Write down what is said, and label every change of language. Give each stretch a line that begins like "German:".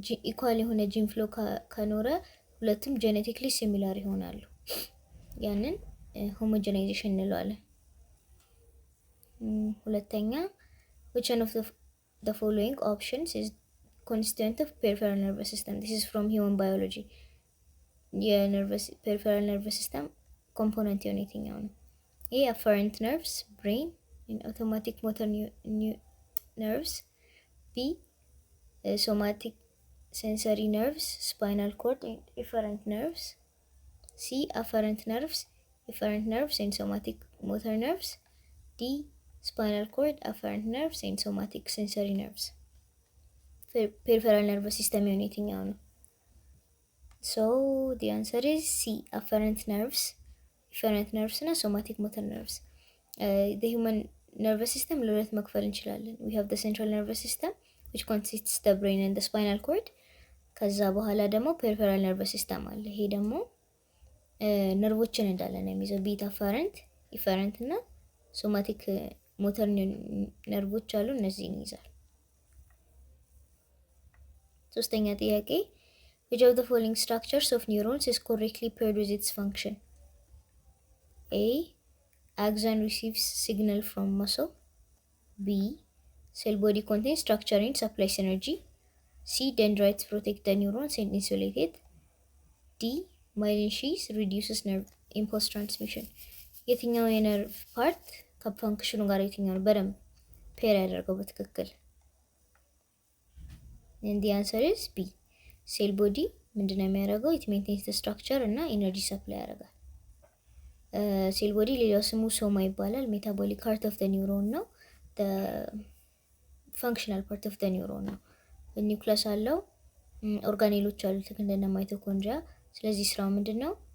Amharic: ኢኳል የሆነ ጂን ፍሎው ከኖረ ሁለቱም ጄኔቲክሊ ሲሚላር ይሆናሉ። ያንን ሆሞጀናይዜሽን እንለዋለን። ሁለተኛ
English: which one of the following options is constituent of peripheral nervous system? This is from human biology.
Amharic: peripheral nervous system component የሆነ የትኛው ነው?
English: A afferent nerves, brain and automatic motor nerves. B somatic sensory nerves, spinal cord and efferent nerves. C afferent nerves and somatic motor nerves. D spinal cord, afferent nerves and somatic sensory nerves. peripheral nervous system
Amharic: የሆነ የትኛው ነው?
English: So the answer is C afferent nerves እና somatic motor nerves. The human nervous system
Amharic: ለሁለት መክፈል እንችላለን.
English: We have the central nervous system which consists the brain and the spinal cord.
Amharic: ከዛ በኋላ ደግሞ peripheral nervous system አለ. ይሄ ደግሞ ነርቮችን እንዳለ ነው የሚይዘው። ቢታ afferent እና somatic motor ነርቮች አሉ፣ እነዚህን ይይዛል። ሶስተኛ ጥያቄ
English: which of the following structures of neurons is correctly paired with its function? A axon receives signal from muscle. B cell body contains structure and supplies energy. C dendrites protect the neurons and insulate it. D myelin sheath reduces nerve impulse transmission.
Amharic: የትኛው የነርቭ ፓርት ከፋንክሽኑ ጋር የትኛው ነው በደንብ ፔር ያደርገው በትክክል?
English: and the answer is B cell body
Amharic: ምንድነው የሚያደርገው?
English: it maintains the structure
Amharic: እና energy supply ያደርጋል። cell body ሌላው ስሙ ሶማ ይባላል።
English: metabolic part of the neuron
Amharic: ነው።
English: the functional part of the neuron
Amharic: ነው። ኒውክለስ አለው፣ ኦርጋኔሎች አሉት እንደነ ማይቶኮንድሪያ። ስለዚህ ስራው ምንድነው?